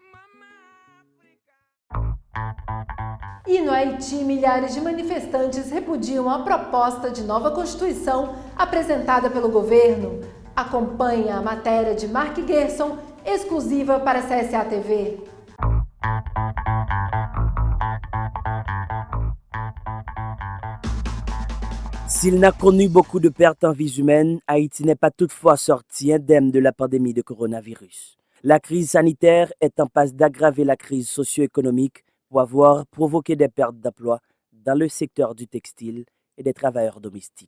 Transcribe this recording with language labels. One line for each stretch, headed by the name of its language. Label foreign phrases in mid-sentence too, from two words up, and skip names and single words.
Portuguese: E no Haiti, milhares de manifestantes repudiam a proposta de nova Constituição apresentada pelo governo. Acompanhe a matéria de Mark Gerson, exclusiva para a CSA TV.
French: S'il n'a connu beaucoup de pertes en vies humaines, Haïti n'est pas toutefois sorti indemne de la pandémie de coronavirus. La crise sanitaire est en passe d'aggraver la crise socio-économique pour avoir provoqué des pertes d'emplois dans le secteur du textile et des travailleurs domestiques.